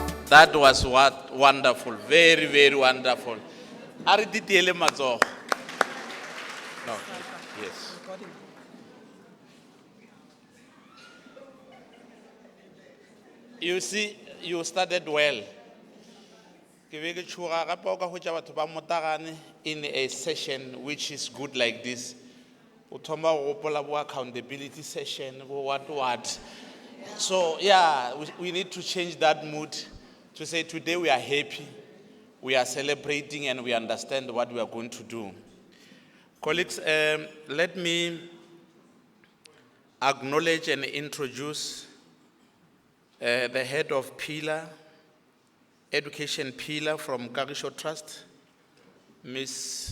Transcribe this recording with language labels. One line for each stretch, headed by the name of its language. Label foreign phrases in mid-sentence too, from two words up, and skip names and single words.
English: That was what wonderful, very, very wonderful.
Northern Sotho: Are ditiele matsogo?
English: No, yes. You see, you started well.
Northern Sotho: Ke be ke tshoga gape o ka hwetša batho ba Motagane
English: in a session which is good like this.
Northern Sotho: O thoma go gopola bo
English: accountability session,
Northern Sotho: bo what.
English: So yeah, we need to change that mood to say today we are happy, we are celebrating, and we understand what we are going to do. Colleagues, let me acknowledge and introduce the head of Pillar, Education Pillar from Kagisho Trust, Ms.